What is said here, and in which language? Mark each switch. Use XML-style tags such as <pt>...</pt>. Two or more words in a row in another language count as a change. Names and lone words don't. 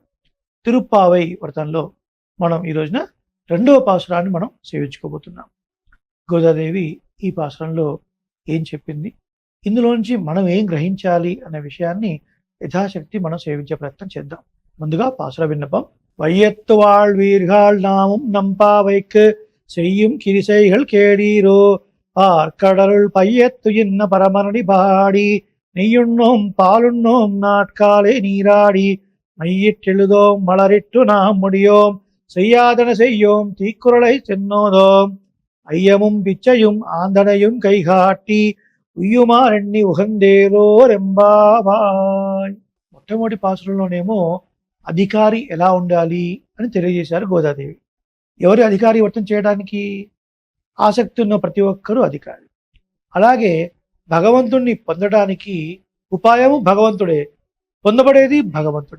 <te>తిరుప్పావై వ్రతంలో మనం ఈ రోజున రెండవ పాసురాన్ని మనం సేవించుకోబోతున్నాం. గోదాదేవి ఈ పాసురంలో ఏం చెప్పింది, ఇందులోంచి మనం ఏం గ్రహించాలి అనే విషయాన్ని యథాశక్తి మనం సేవించే ప్రయత్నం చేద్దాం. ముందుగా పాసుర విన్నపం.</te> <ta>வையத்து வாழ்வீர்கள் நாமும் நம்பாவைக்கு செய்யும் கிரிசைகள் கேடீரோ ஆர்கடலுள் பையத்து என்ன பரமனடி பாடி நெய்யுண்ணோம் பாலுண்ணோம் நாட்காலே நீராடி மையிட்டெழுதோம் மலரிட்டு நாம் முடியோம் செய்யாதன செய்யோம் தீக்குறளை சென்னோதோம் ஐயமும் பிச்சையும் ஆந்தனையும் கைகாட்டி உய்யுமாறெண்ணி உகந்தேலோ ரெம்பாவாய்.</ta> <te>మొట్టమొదటి పాసురంలోనేమో అధికారి ఎలా ఉండాలి అని తెలియజేశారు గోదాదేవి. ఎవరి అధికారి వర్తం చేయడానికి? ఆసక్తి ఉన్న ప్రతి ఒక్కరూ అధికారి. అలాగే భగవంతుణ్ణి పొందడానికి ఉపాయము భగవంతుడే, పొందబడేది భగవంతుడే.</te>